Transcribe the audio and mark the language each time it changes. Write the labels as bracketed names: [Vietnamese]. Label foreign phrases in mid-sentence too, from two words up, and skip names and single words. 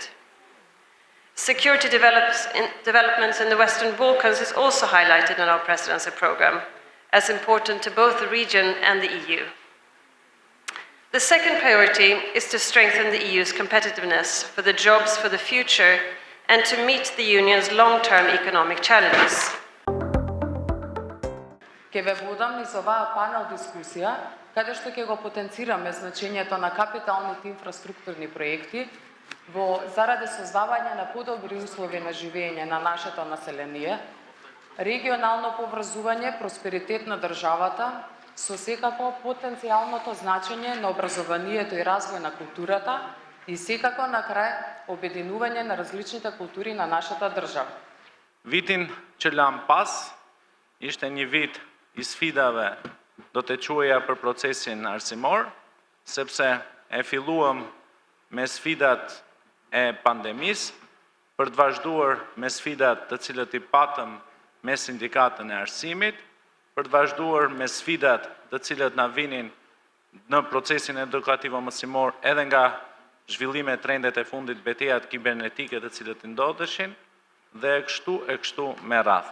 [English] Security developments in the Western Balkans is also highlighted in our presidency program as important to both the region and the EU. The second priority is to strengthen the EU's competitiveness for the jobs for the future and to meet the Union's long-term economic challenges. [Macedonian] Ќе ве водам низ оваа панел дискусија, каде што ќе го потенцираме значењето на капиталните инфраструктурни проекти заради создавање на подобри услови на живење на нашето население, регионално поврзување, просперитет на државата, со секако потенцијалното значење на образованието и развој на културата и секако на крај обединување на различните култури на нашата држава. [Albanian] Vitin që lam pas ishte një vit и sfidave do të quaja për procesin arsimor, sepse e filluam me sfidat e pandemisë, për të vazhduar me sfidat të cilët i patëm me sindikatën e arsimit, për të vazhduar me sfidat të cilët na vinin në procesin edukativ mësimor edhe nga zhvillime trendet e fundit, betejat kibernetike të cilët ndodheshin, dhe e kështu me radhë.